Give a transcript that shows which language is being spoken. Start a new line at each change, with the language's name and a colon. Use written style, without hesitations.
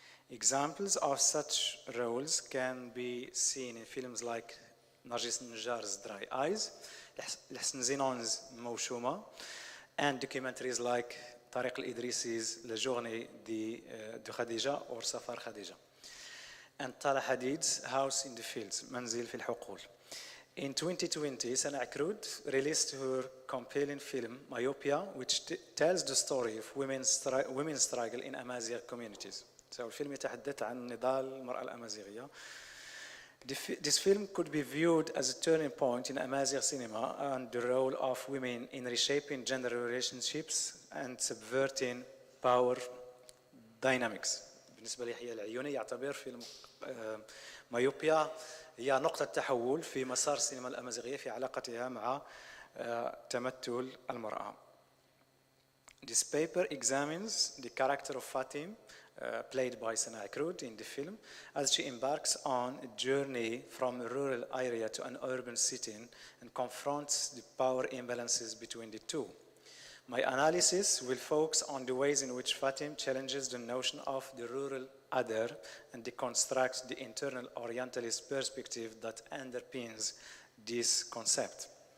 English: Examples of such roles can be seen in films like Nargis Njar's Dry Eyes, L'Hassan Zinon's Mouchouma, and documentaries like Tariq al-Idrisi's La Journée de Khadija or Safar Khadija, and Tala Hadid's House in the Fields, Manzil fil Huqul. In 2020, Sana Akrud released her compelling film Myopia, which tells the story of women's struggle in Amazigh communities. So
Arabic: الفيلم يتحدث عن نضال المرأة الأمازيغية.
English: This film could be viewed as a turning point in Amazigh cinema and the role of women in reshaping gender relationships and subverting power dynamics.
Arabic: بالنسبة ليحيى العيوني يعتبر فيلم مايوبيا هي نقطة تحول في مسار السينما الأمازيغية في علاقتها مع تمثل المرأة.
English: This paper examines the character of Fatim, played by Sana Akrud in the film, as she embarks on a journey from a rural area to an urban setting and confronts the power imbalances between the two. My analysis will focus on the ways in which Fatim challenges the notion of the rural other and deconstructs the internal Orientalist perspective that underpins this concept.